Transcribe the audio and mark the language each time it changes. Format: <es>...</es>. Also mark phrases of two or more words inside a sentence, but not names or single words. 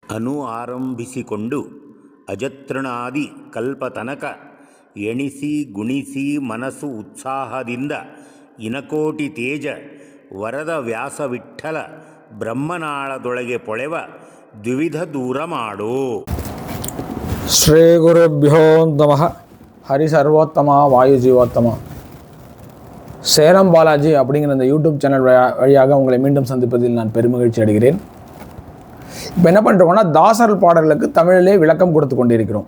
<kn>ಅನು ಆರಂಭಿಸಿಕೊಂಡು ಅಜತೃಣಾದಿ ಕಲ್ಪತನಕ ಎಣಿಸಿ ಗುಣಿಸಿ ಮನಸ್ಸು ಉತ್ಸಾಹದಿಂದ ಇನಕೋಟಿ ತೇಜ ವರದ ವ್ಯಾಸ ವಿಠ್ಠಲ ಬ್ರಹ್ಮನಾಳದೊಳಗೆ ಪೊಳೆವ ದ್ವಿವಿಧ ದೂರ ಮಾಡು.</kn> <sa>श्री गुरुभ्यो नमः। हरि सर्वोत्तम वायु जीवोत्तम.</sa> <ta>சேலம் பாலாஜி அப்படிங்கிற இந்த யூடியூப் சேனல் வழியாக உங்களை மீண்டும் சந்திப்பதில் நான் பெருமகிழ்ச்சி அடைகிறேன். இப்போ என்ன பண்ணுறோம்னா, தாசர் பாடல்களுக்கு தமிழிலே விளக்கம் கொடுத்து கொண்டிருக்கிறோம்.</ta>